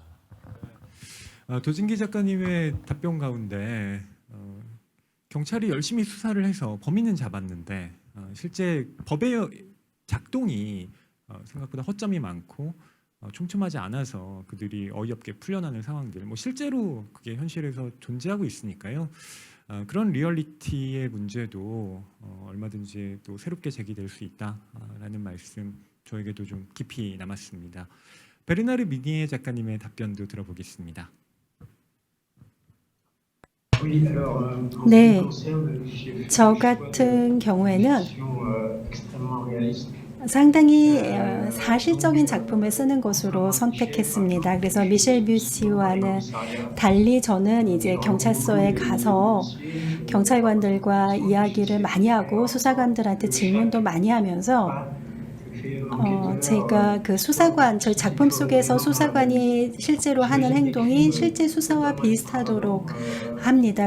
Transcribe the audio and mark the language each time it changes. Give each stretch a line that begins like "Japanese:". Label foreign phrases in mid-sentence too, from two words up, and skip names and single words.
Korean: 도진기 작가님의 답변 가운데 경찰이 열심히 수사를 해서 범인은 잡았는데 실제 법의 작동이 생각보다 허점이 많고 촘촘하지 않아서 그들이 어이없게 풀려나는 상황들, 뭐 실제로 그게 현실에서 존재하고 있으니까요. 그런 리얼리티의 문제도 얼마든지 또 새롭게 제기될 수 있다라는 말씀 저에게도 좀 깊이 남았습니다. 베르나르 미니에 작가님의 답변도 들어보겠습니다.
French: Oui, alors, en
Korean: 네,
French: ce qui concerne, j'ai fait
Korean: 저
French: le choix
Korean: 같은
French: de
Korean: 경우에는
French: fiction, extrêmement réaliste.
Korean: 상당히 사실적인 작품을 쓰는 것으로 선택했습니다. 그래서 미셸 뷰시와는 달리 저는 이제 경찰서에 가서 경찰관들과 이야기를 많이 하고 수사관들한테 질문도 많이 하면서 제가 그 수사관, 저희 작품 속에서 수사관이 실제로 하는 행동이 실제 수사와 비슷하도록 합니다.